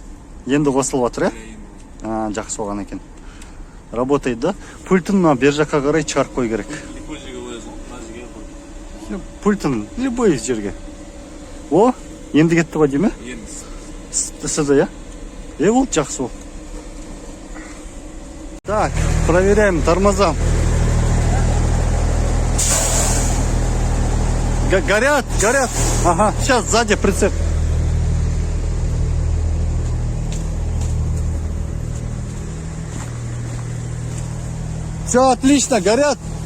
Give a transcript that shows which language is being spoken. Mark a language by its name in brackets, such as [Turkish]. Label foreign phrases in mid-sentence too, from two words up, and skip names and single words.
[Kazakh] Енді қосылып жатыр, я? Жақсы болған екен. [Russian] Работает, да? [Kazakh] Пультын бер жаққа қарай шығарып қой керек. Любой жерге қоясың, мына жерге қой. Пультын любой жерге. О, енді кетті ба дейме? Енді. Сізді, я? Болды, жақсы ол. [Russian] Так, проверяем тормоза. Горят. Ага, сейчас сзади прицеп. Все отлично, горят.